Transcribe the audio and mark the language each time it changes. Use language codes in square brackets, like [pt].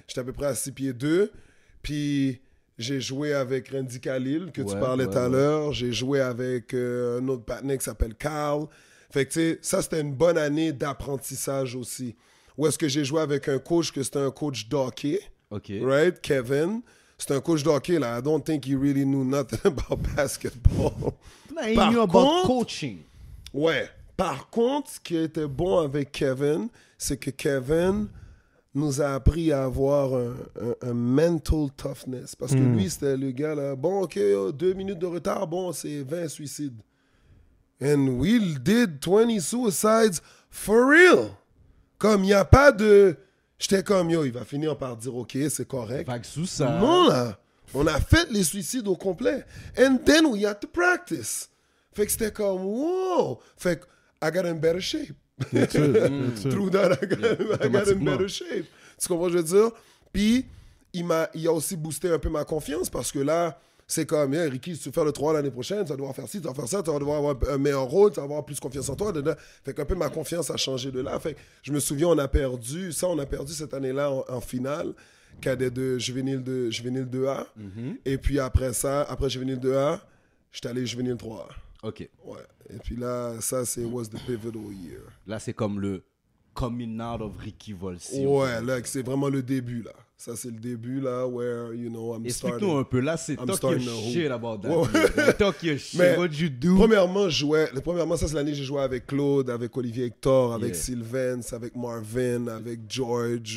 [fr] J'étais à peu près à 6 pieds 2. Puis j'ai joué avec Randy Khalil, que tu parlais tout à l'heure. J'ai joué avec un autre partenaire qui s'appelle Carl. Fait que, tu sais, ça, c'était une bonne année d'apprentissage aussi. Où est-ce que j'ai joué avec un coach, que c'était un coach d'hockey. OK. [en] Right? Kevin. [fr] C'était un coach d'hockey, là. [en] I don't think he really knew nothing about basketball. He knew about coaching. [fr] Ouais. Par contre, ce qui était bon avec Kevin, c'est que Kevin nous a appris à avoir un [en] mental toughness. [fr] Parce que lui, c'était le gars, là, bon, OK, 2 minutes de retard, bon, c'est 20 suicides. [en] And we did 20 suicides for real. [fr] Comme, il n'y a pas de... J'étais comme, yo, il va finir par dire, OK, c'est correct. Fait que sous ça... Non, là. On a fait les suicides au complet. [en] And then we had to practice. [fr] Fait que c'était comme, wow. Fait que [en] I got in better shape. Through that, I got in better shape. [fr] Tu comprends ce que je veux dire? Puis, il a aussi boosté un peu ma confiance parce que là, c'est comme, yeah, Ricky, si tu veux faire le 3 l'année prochaine, tu vas devoir faire ci, tu vas faire ça, tu vas devoir avoir un meilleur rôle, tu vas avoir plus confiance en toi. Fait qu'un peu ma confiance a changé de là. Fait que je me souviens, on a perdu cette année-là en finale, cadet de juvénile 2A. Et puis après ça, après juvénile 2A, j'étais allé juvénile 3A. OK. Ouais. Et puis là, ça, [en] was the pivotal year. [fr] Là, c'est comme le [en] coming out of [fr] Ricky Volsi. Ouais, là, c'est vraiment le début, là. Ça, c'est le début, là, [en] where, you know, I'm starting. [fr] Explique-nous un peu, là, c'est [en] talk your shit about that. [fr] Ouais. [en] Talk your shit, [fr] Mais [en] what you do. [fr] Premièrement, ça, c'est l'année que j'ai joué avec Claude, avec Olivier Hector, avec Sylvance, avec Marvin, avec George.